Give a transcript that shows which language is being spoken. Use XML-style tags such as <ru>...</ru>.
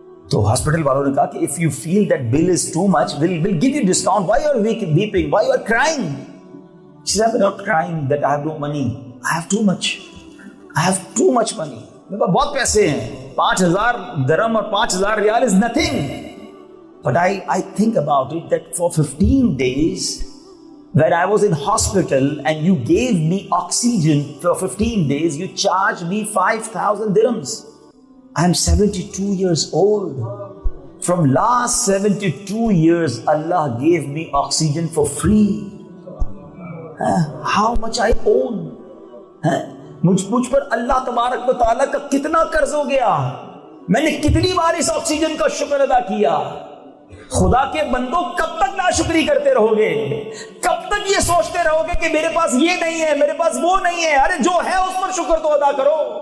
<ur>تو ہاسپٹل والوں نے کہا کہ</ur> <en>if you feel that bill is too much, we'll give you discount. Why you are weeping? Why you are crying? He said, I'm not crying that I have no money. I have too much money.</en> <ur>میرے پاس بہت پیسے ہیں. 5,000 درہم اور 5,000 ریال</ur> <en>is nothing. But I think about it that for 15 days when I was in hospital and you gave me oxygen for 15 days, you charged me 5,000 dirhams. I am 72 years old. From last 72 years, Allah gave me oxygen for free. How much I own?</en> <ur>مجھ پر اللہ تبارک و تعالیٰ کا کتنا قرض ہو گیا. میں نے کتنی بار اس آکسیجن کا شکر ادا کیا. خدا کے بندوں کب تک ناشکری کرتے رہو گے؟ کب تک یہ سوچتے رہو گے کہ میرے پاس یہ نہیں ہے، میرے پاس وہ نہیں ہے؟ ارے جو ہے اس پر شکر تو ادا کرو.</ur>